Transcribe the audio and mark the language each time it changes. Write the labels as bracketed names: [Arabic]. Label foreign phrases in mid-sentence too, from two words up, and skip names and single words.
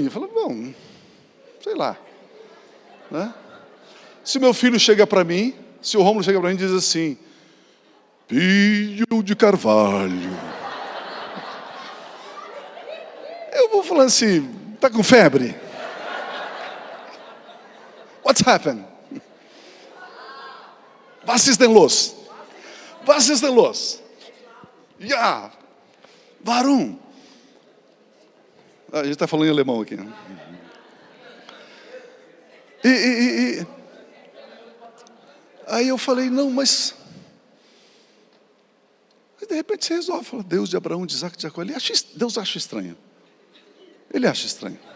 [Portuguese] Eu falei: bom, sei lá, né? Se meu filho chega para mim, se o Rômulo chega para mim e diz assim: Pio de Carvalho, eu vou falar assim: está com febre? [English] What's happened? [German] Was ist denn los? Was ist denn los? Ja, warum? [Portuguese] A gente está falando em alemão aqui, né? Aí eu falei: não, mas... Aí de repente você resolve, fala: Deus de Abraão, de Isaac e de Jacó. Deus acha estranho. Ele acha estranho.